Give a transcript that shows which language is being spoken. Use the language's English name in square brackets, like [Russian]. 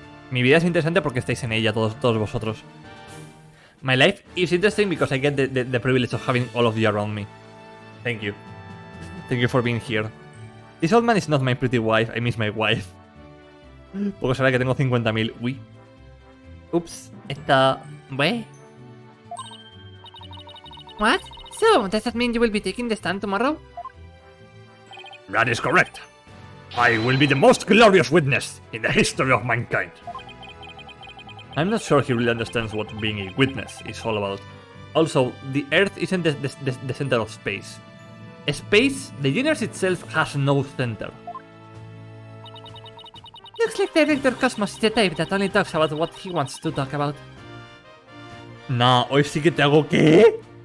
[Spanish] Mi vida es interesante porque estáis en ella, todos vosotros. [English] My life is interesting because I get the privilege of having all of you around me. Thank you. Thank you for being here. This old man is not my pretty wife, I miss my wife. [Spanish] Poco será que tengo 50.000. Uy. Ups. [English] Wait. What? So, does that mean you will be taking the stand tomorrow? That is correct. I will be the most glorious witness in the history of mankind. I'm not sure he really understands what being a witness is all about. Also, the Earth isn't the center of space. Space, the universe itself, has no center. Looks like Director Cosmos is the type that only talks about what he wants to talk about. [Spanish] Nah, hoy sí que te hago ¿qué?